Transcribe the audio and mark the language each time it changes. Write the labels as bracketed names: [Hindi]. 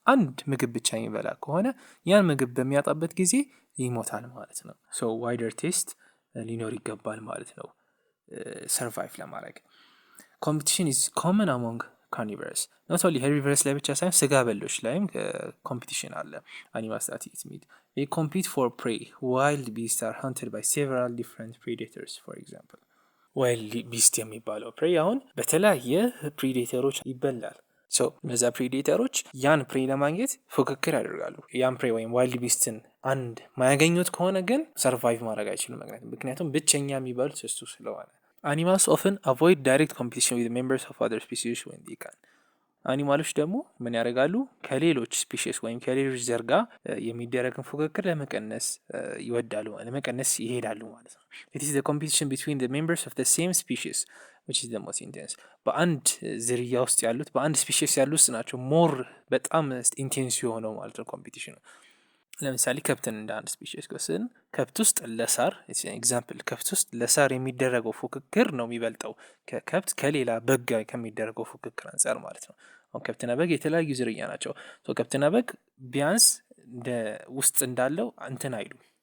[Amharic] አንድ ምግብ ብቻ የሚበላ ከሆነ ያን ምግብ በሚያጣበት ጊዜ ይሞታል ማለት ነው። so wider taste ሊኖር ይገባል ማለት ነው ሰርቫይቭ ለማድረግ። [English] competition is common among ካርኒቨረስ ኖት ኦንሊ ሄርቢቨረስ [Amharic] ላይ ብቻ ሳይሆን ስጋ በሎች ላይም ኮምፒቲሽን አለ። [English] አኒማልስ ዛት ኢት ሚት they compete for prey. Wild beasts are hunted by several different predators, for example. [Amharic] ዋይልድ ቢስት የሚባለው ፕሬ አሁን በተለያየ ፕሪዴተሮች ይበላል። እነዛ ፕሪዴተሮች ያን ፕሬ ለማግኘት ፉክክር ያደርጋሉ። ያን ፕሬ ወይም ዋይልድ ቢስትን አንድ ማያገኙት ከሆነ ግን ሰርቫይቭ ማድረግ አይችሉም። ምክንያቱም ብቸኛ የሚባሉት እሱ ስለሆነ። [English] አኒማልስ ኦፍን አቮይድ ዳይሬክት ኮምፒቲሽን ዊዝ ሜምበርስ ኦፍ አዘር ስፒሲስ when they can. [Amharic] አኒማሎች ደግሞ ምን ያደርጋሉ? ከሌሎች ስፒሽስ ወይም ከሌሎች ዘር ጋር የሚደረግን ፉክክር ለመቀነስ ይወዳሉ፣ ለመቀነስ ይሄዳሉ ማለት ነው። [English] it is the competition between the members of the same species which is the most intense. [Amharic] በአንድ ዝርያ ውስጥ ያሉት በአንድ ስፒሽስ ያሉት ናቸው ሞር በጣም ኢንቴንስ የሆነው ማለት ነው ኮምፒቲሽኑ። ለምሳሌ ከብትን እንደ አንድ ስፒሽስ ወስደን ከብት ውስጥ ለሳር ኤግዛምፕል ከብት ውስጥ ለሳር የሚደረገው ፉክክር ነው የሚበልጠው ከከብት ከሌላ በግ ጋር ከሚደረገው ፉክክር አንጻር ማለት ነው። አሁን ከብትና በግ የተለያዩ ዝርያ ናቸው። ከብትና በግ ቢያንስ እንደ ውስጥ እንዳለው እንትን አይሉ